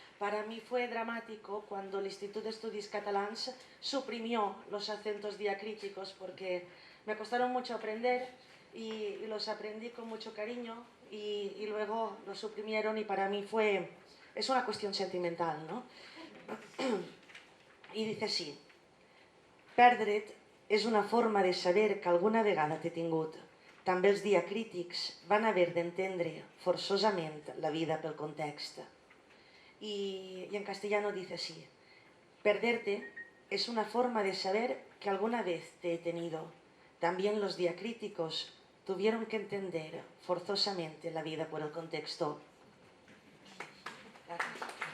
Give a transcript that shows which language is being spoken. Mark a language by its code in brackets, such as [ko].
[es] Para mí fue dramático cuando el Institut d'Estudis Catalans suprimió los acentos diacríticos, porque me costaron mucho aprender y los aprendí con mucho cariño y luego los suprimieron, y para mí es una cuestión sentimental, ¿no? [ca] I dice així: perdre't és una forma de saber que alguna vegada t'he tingut. També els diacrítics van haver d'entendre forçosament la vida pel context. [es] Y en castellano dice así: perderte es una forma de saber que alguna vez te he tenido. También los diacríticos tuvieron que entender forzosamente la vida por el contexto. Gracias.